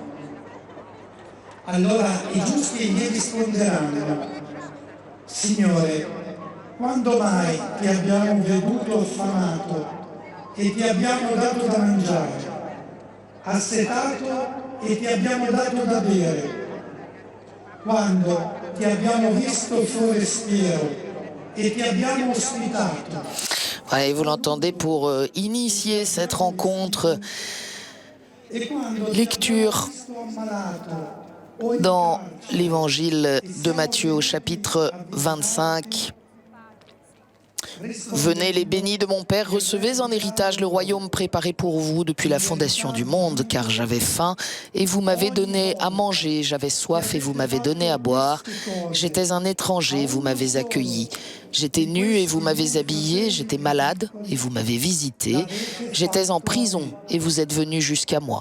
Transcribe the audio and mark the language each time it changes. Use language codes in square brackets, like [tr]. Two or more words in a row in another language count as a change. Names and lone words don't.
[it] Allora i giusti gli risponderanno: Signore, quando mai ti abbiamo veduto affamato e ti abbiamo dato da mangiare, assetato e ti abbiamo dato da bere? Quando ti abbiamo visto forestiero e ti abbiamo ospitato? [fr] Ouais, vous l'entendez, pour initier cette rencontre Lecture dans l'évangile de Matthieu au chapitre 25. Venez les bénis de mon Père, recevez en héritage le royaume préparé pour vous depuis la fondation du monde, car j'avais faim et vous m'avez donné à manger, j'avais soif et vous m'avez donné à boire, j'étais un étranger, vous m'avez accueilli, j'étais nu et vous m'avez habillé, j'étais malade et vous m'avez visité, j'étais en prison et vous êtes venus jusqu'à moi.